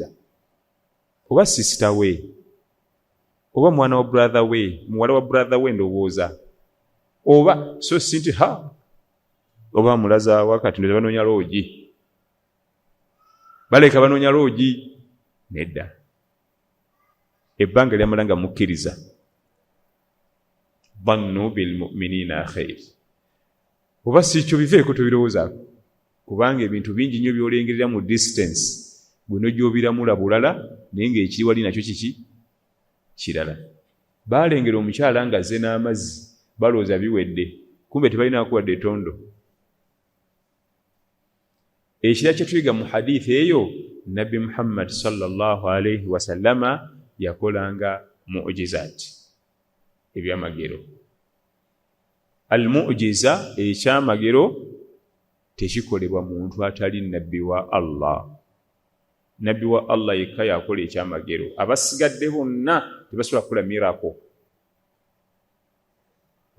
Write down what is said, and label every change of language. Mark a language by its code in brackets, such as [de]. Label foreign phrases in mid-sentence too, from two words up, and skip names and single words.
[lg] Oba sisita we, oba mwana wa brother we, muwala wa brother we ndowooza, oba so si nti oba mulaza wakati ndoza banoonya loogi, baleka banoonya loogi, nedda. Ebbanga lyamala nga mukkiriza. [ar] ظنوا بالمؤمنين خير. [lg] Oba si kyo biveeko tobirowoozaako, kubanga ebintu bingi nnyo by'olengerera mu distance gwe n'ogy'obiramula bulala naye ng'ekiri wali nakyo kiki kirala. Baalengera omukyala ng'azze n'amazzi balowooza biwedde, kumbe tebalinaako wadde ettondo. Ekira kye tuyiga mu hadithi eyo, Nabbi Muhammad [ar] صلى الله عليه وسلم [lg] yakolanga mu'jizaati, ebyamagero. Al-mu'jiza, ekyamagero, tekikolebwa muntu atali nabbi wa Allah. Nabbi wa Allah yekka yakola ekyamagero. Abasigadde bonna tebasobola kukola miracle.